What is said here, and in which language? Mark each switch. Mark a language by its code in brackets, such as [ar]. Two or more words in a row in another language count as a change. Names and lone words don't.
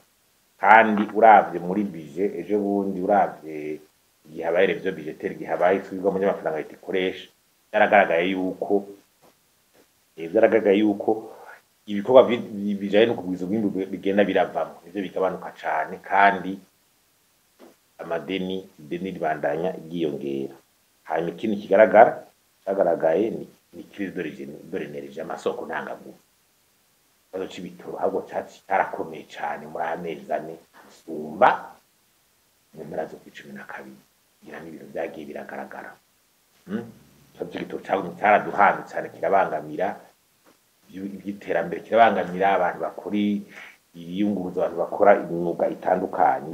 [rn] Kandi uravye muri budget ejo bundi uravye igihe habaye revyo budgetaire, igihe habaye isubirwa mu y'amafaranga itikoresha, byaragaragaye yuko ibikorwa bijanye no kugwiza ubwimbu bigenda biravamo, ivyo bigabanuka cane, kandi ideni ribandanya igiyongera. Hanyuma ikindi cagaragaye ni [fr] crise de l'énergie, [rn] amasoko ntangagufu. Ikibazo c'ibitoro ahubwo carakomeye cane muri amezi ane sumba mu mpera zo kw'icumi na kabiri, kugira n'ibintu vyagiye biragaragara. Ikibazo c'igitoro caraduhanze cane, kirabangamira iby'iterambere, kirabangamira abantu bakora iyunguruza, abantu bakora imyuga itandukanye.